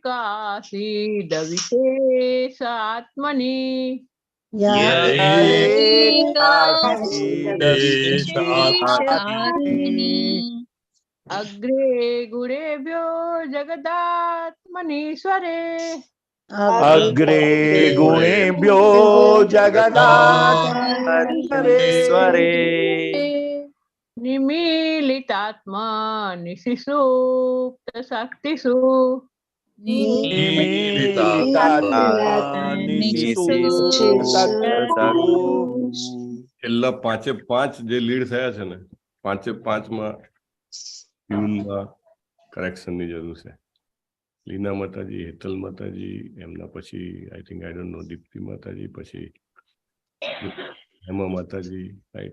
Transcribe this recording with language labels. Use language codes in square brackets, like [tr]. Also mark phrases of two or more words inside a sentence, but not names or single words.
[sa] आसीद विशेष आत्मनि अग्रे गुणेभ्यो जगदात्मनीश्वरे अग्रे गुणेभ्यो जगदात्मनीश्वरे निमीलितात्मा निशिसूक्त शक्तिषु [gu] છેલ્લા પાંચે પાંચ જે લીડ થયા છે ને, પાંચે પાંચમાં ટ્યુનમાં કરેક્શનની જરૂર છે. લીના માતાજી, હેતલ માતાજી, એમના પછી [en] I think I don't know [gu] દીપ્તિ માતાજી, પછી હેમા માતાજી, રાઈટ.